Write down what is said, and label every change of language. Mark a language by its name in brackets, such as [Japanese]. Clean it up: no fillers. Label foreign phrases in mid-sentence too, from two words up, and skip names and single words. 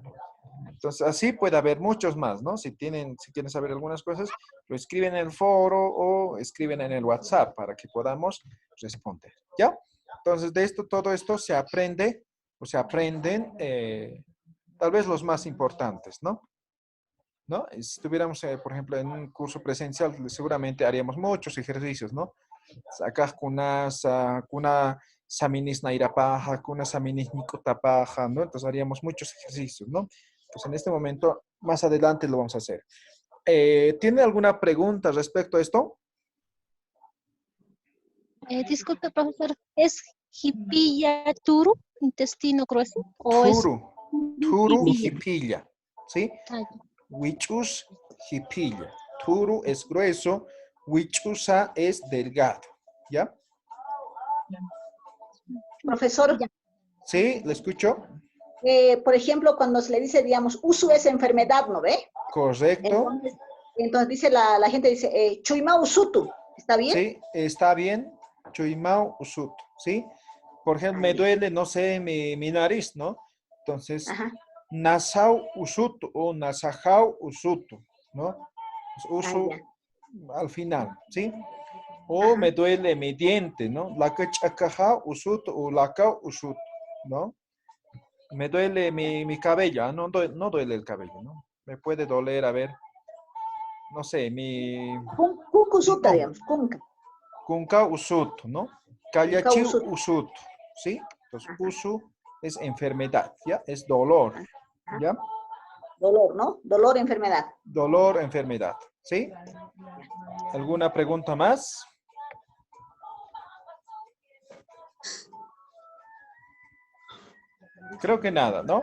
[Spanish] Entonces, así puede haber muchos más, ¿no? Si quieren saber algunas cosas, lo escriben en el foro o escriben en el WhatsApp para que podamos responder, ¿ya? Entonces, de esto, todo esto se aprende o se aprenden tal vez los más importantes, ¿no? ¿No? Si estuviéramos, por ejemplo, en un curso presencial, seguramente haríamos muchos ejercicios, ¿no? [Aymara] Acá kuna saminis nairapaja, kuna saminis nikotapaja, [Spanish] ¿no? Entonces haríamos muchos ejercicios, ¿no? Pues en este momento, más adelante lo vamos a hacer. ¿Tiene alguna pregunta respecto a esto? Disculpe, profesor, ¿es [Aymara] jipilla turu, [Spanish] intestino grueso? ¿O es Turu, jipilla? jipilla, ¿sí? Ay, [Aymara] Huichus, jipilla. [Spanish] Turu es grueso, huichusa es delgado, ¿ya? Profesor, ya. ¿Sí? ¿Le escucho? por ejemplo, cuando se le dice, digamos, usu es enfermedad, ¿no ve? Correcto. Entonces dice la gente, dice, [Aymara] chuima usutu, [Spanish] ¿está bien? Sí, está bien. [Aymara] Chuimau usut, [Spanish] ¿sí? Por ejemplo, me duele, no sé, mi nariz, ¿no? Entonces, Ajá, [Aymara] nasau usut o nasajau usutu, [Spanish] ¿no? Uso ya. al final, ¿sí? O me duele mi diente, ¿no? [Aymara] Lacachacajau usut o lacau usut, [Spanish] ¿no? Me duele mi cabello, no duele el cabello, ¿no? Me puede doler, a ver, no sé, [Aymara] Kunku usuta, [Spanish] no, digamos, kunka. [Aymara] kunka usut, ¿no? [Spanish] Kunka Kallachiu usuta. usut, ¿sí? Entonces, Ajá, usu es enfermedad, ¿ya? Es dolor, ajá. ¿ya? Dolor, ¿no? Dolor, enfermedad. Dolor, enfermedad, ¿sí? ¿Alguna pregunta más? Creo que nada, ¿no?